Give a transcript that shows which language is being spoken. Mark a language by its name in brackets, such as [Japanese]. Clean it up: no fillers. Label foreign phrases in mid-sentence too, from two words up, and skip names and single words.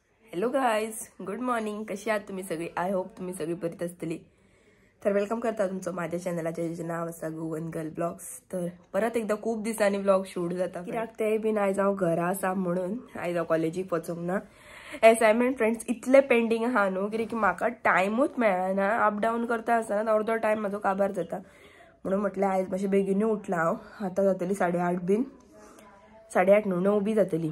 [English] hello guys, good morning. [Marathi] कशी आहात तुम्ही सगळी? [English] I hope [Marathi] तुम्ही सगळी बरीच असतली. तर वेलकम करता तुमचं माझ्या चॅनलाच्या जेचे नाव असा गोवन गर्ल ब्लॉग्स. [Konkani] तर परत एकदा खूप दिसांनी ब्लॉग शूट जाता कित्याक ते बीन आयज हांव घरा आसा म्हणून आयज हांव कॉलेजीक वचूंक ना. [English] assignment friends [Konkani] इतले पेंडिंग आहा न्हू की म्हाका टायमूच मेळना. [English] up down [Konkani] करता आसतना अर्दो टायम म्हाजो काबार जाता म्हणून म्हटलें आयज मातशें बेगीनूय उठला हांव. आतां जातली 8:30 बीन, 8:30 न्हू 9 बी जातली.